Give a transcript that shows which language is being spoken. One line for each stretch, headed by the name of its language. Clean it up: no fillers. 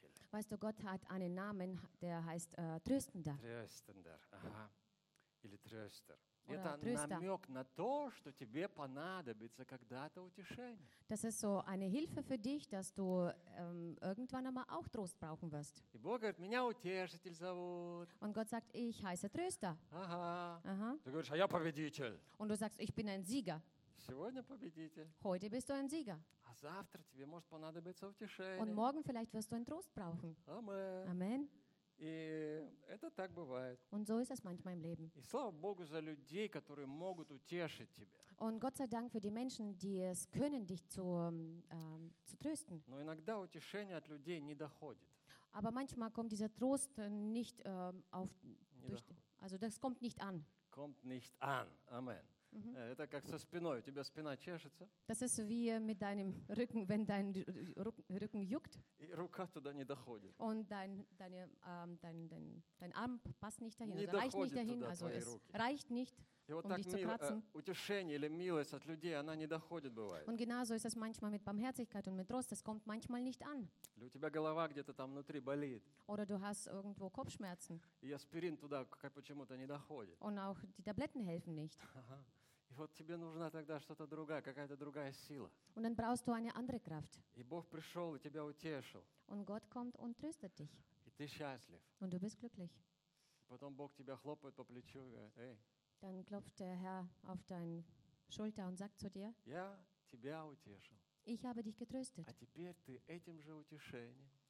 German: Weißt du, Gott hat einen Namen, der heißt Tröstender. Tröstender, aha.
Russian: Или Tröster. Это намек на то, что тебе понадобится когда-то утешение.
German: Das ist so eine Hilfe für dich, dass du irgendwann einmal auch Trost brauchen wirst.
Russian: И Бог говорит, меня утешитель зовут.
German: Und Gott sagt, ich heiße Tröster. Ага.
Russian: Ты говоришь, а я победитель.
German: Und du sagst, ich bin ein Sieger.
Russian: Сегодня победитель.
German: Heute bist du ein Sieger.
Russian: А завтра тебе может понадобиться утешение.
German: Und morgen vielleicht wirst du einen Trost brauchen. Amen. Amen.
Russian: И это так бывает.
German: Und so ist es manchmal im Leben.
Russian: И слава Богу за людей, которые могут утешить тебя.
German: Und Gott sei Dank für die Menschen, die es können, dich zu trösten.
Russian: Но иногда утешение от людей не доходит.
German: Aber manchmal kommt dieser Trost nicht auf
Russian: не
German: durch, also das kommt nicht an. Kommt nicht an. Amen. Mm-hmm.
Russian: Это как со спиной, у тебя спина чешется.
German: Das ist wie mit deinem Rücken, wenn dein Rücken juckt.
Russian: И рука туда не доходит.
German: Und dein Arm passt nicht dahin, also reicht nicht dahin, also es reicht nicht, um dich zu kratzen.
Russian: Утешение или милость от людей, она не доходит бывает.
German: Und genauso ist es manchmal mit Barmherzigkeit und mit Trost, das kommt manchmal nicht an.
Russian: Или у тебя голова где-то там внутри болит.
German: Oder du hast irgendwo Kopfschmerzen.
Russian: И аспирин туда как почему-то не доходит.
German: Und auch die Tabletten helfen nicht.
Russian: И вот тебе нужна тогда что-то другая, какая-то другая сила.
German: Und dann brauchst du eine andere Kraft.
Russian: И Бог пришел и тебя утешил.
German: Und Gott kommt und tröstet dich.
Russian: И ты счастлив.
German: Und du bist glücklich.
Russian: Потом Бог тебя хлопает по плечу и говорит, эй.
German: Dann klopft der Herr auf deine Schulter und sagt zu dir,
Russian: я тебя утешил.
German: Ich habe dich getröstet.
Russian: А теперь ты этим же утешением.